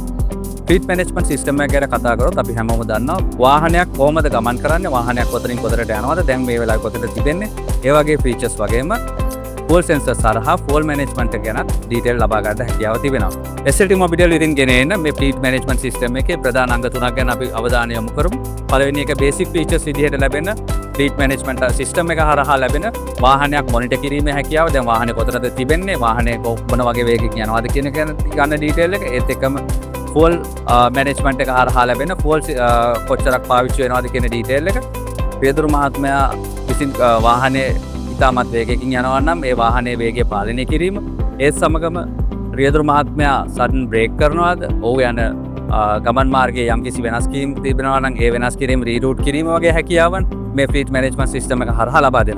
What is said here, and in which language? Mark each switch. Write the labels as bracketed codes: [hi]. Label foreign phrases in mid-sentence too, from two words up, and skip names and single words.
[en] fleet management system [si] එක ගැන කතා කරොත් අපි හැමෝම දන්නවා වාහනයක් කොහොමද ගමන් කරන්නේ, වාහනයක් කොතනින් කොතනට යනවද, දැන් මේ වෙලාවේ කොතනද තිබෙන්නේ, ඒ වගේ ෆීචර්ස් වගේම [en] fuel sensors [si] සරහා [en] fuel management [si] එක ගැන ඩීටේල් ලබා ගන්න හැකියාව තිබෙනවා. SLT Mobitel ඉදින් ගෙන එන මේ [en] fleet management system [si] එකේ ප්‍රධාන අංග තුනක් ගැන අපි අවධානය යොමු කරමු. පළවෙනි එක [en] basic features [si] විදිහට ලැබෙන [en] fleet management system [si] එක හරහා ලැබෙන වාහනයක් මොනිටර් කිරීමේ හැකියාව, දැන් වාහනේ කොතනද තිබෙන්නේ, වාහනේ මොන වගේ වේගයකින් යනවාද කියන ගන්න ඩීටේල් එක, ඒත් එක්කම [en] fuel management [si] එක හරහා ලැබෙන fuel කොච්චරක් පාවිච්චි වෙනවද කියන ඩීටේල් එක. පියදුරු මහත්මයා විසින් වාහනේ ඉතාමත් වේගයකින් යනවා නම් ඒ වාහනේ වේගය පාලනය කිරීම, ඒත් සමගම රියදුරු මහත්මයා [en] sudden brake [si] කරනවාද, ඔහු යන ගමන් මාර්ගයේ යම්කිසි වෙනස්කම් තිබෙනවා නම් ඒ වෙනස් කිරීම රීරූට් කිරීම වගේ හැකියාවන් මේ [en] fleet management system [si] එක හරහා ලබා දෙනවා.